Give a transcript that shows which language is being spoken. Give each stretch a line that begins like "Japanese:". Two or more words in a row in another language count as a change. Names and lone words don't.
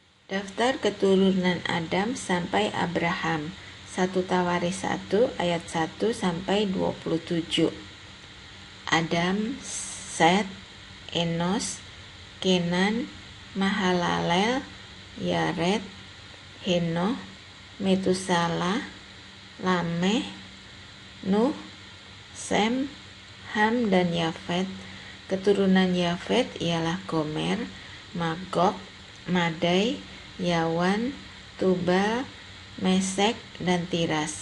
Indonesian: Daftar keturunan Adam sampai Abraham. 1 Tawaris 1 ayat 1 sampai 27. Adam, Set, Enos, Kenan, Mahalalel, Yared, Henoh, Metusalah, Lameh, Nuh, Sem, Ham, dan Yafet. Keturunan Yafet ialah Gomer, Magog, Madai, Yawan, Tubal, Mesek, dan Tiras.